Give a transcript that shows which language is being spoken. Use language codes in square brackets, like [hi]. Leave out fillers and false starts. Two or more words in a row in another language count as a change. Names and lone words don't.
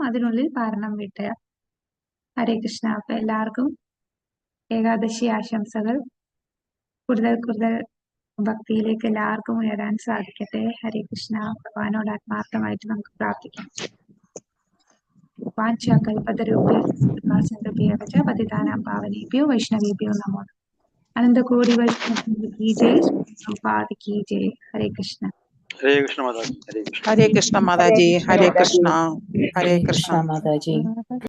[ml] അതിനുള്ളിൽ പാരണം വീട്ടുക. [sa] ഹരേ കൃഷ്ണ. [ml] അപ്പൊ എല്ലാവർക്കും ഏകാദശി ആശംസകൾ. കൂടുതൽ ഭക്തിയിലേക്ക് എല്ലാവർക്കും ഉയരാൻ സാധിക്കട്ടെ. [sa] ഹരേ കൃഷ്ണ. [ml] ഭഗവാനോട് ആത്മാർത്ഥമായിട്ട് നമുക്ക് പ്രാർത്ഥിക്കാം. [sa] വാഞ്ചാകൽപതരുഭ്യോ പതിതാനാം പാവനേഭ്യോ വൈഷ്ണവേഭ്യോ നമോ. [hi] അനന്തകോടി വൈഷ്ണവ की जय, प्रभुपाद की जय. [sa] हरे कृष्ण. हरे कृष्ण [hi] माता जी, [sa] हरे कृष्ण। ഹരേ കൃഷ്ണ മാതാജി, ഹരേ കൃഷ്ണ, ഹരേ ഹരേ കൃഷ്ണ. കൃഷ്ണ മാതാജി.